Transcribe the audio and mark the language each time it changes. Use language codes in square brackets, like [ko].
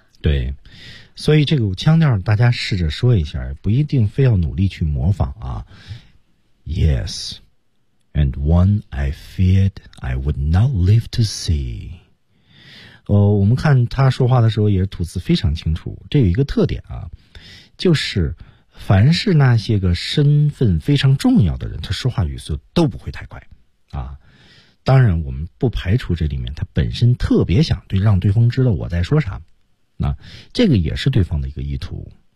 [zh] 对，所以这个腔调大家试着说一下，不一定非要努力去模仿啊。 [en] Yes, and one I feared I would not live to see。 [zh] 我们看他说话的时候也是吐字非常清楚，这有一个特点啊，就是凡是那些个身份非常重要的人，他说话语速都不会太快啊。当然我们不排除这里面他本身特别想对让对方知道我在说啥，那这个也是对方的一个意图。